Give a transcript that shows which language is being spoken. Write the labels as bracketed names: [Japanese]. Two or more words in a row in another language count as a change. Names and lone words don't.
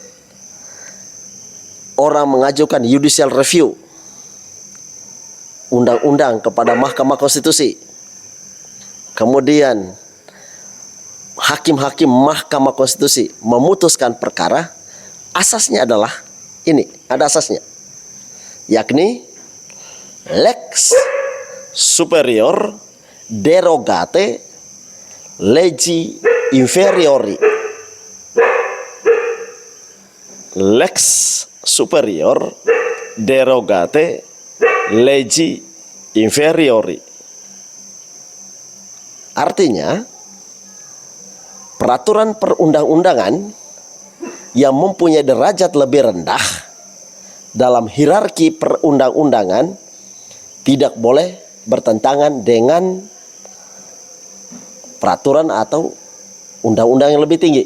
[Indonesian] orang mengajukan [English] judicial review [Indonesian] undang-undang kepada Mahkamah Konstitusi, kemudian hakim-hakim Mahkamah Konstitusi memutuskan perkara, asasnya adalah ini, ada asasnya, yakni [Latin] lex superior derogate legi inferiori. Lex superior derogate legi inferiori. [Indonesian] Artinya, peraturan perundang-undangan yang mempunyai derajat lebih rendah dalam hierarki perundang-undangan tidak boleh bertentangan dengan peraturan atau undang-undang yang lebih tinggi.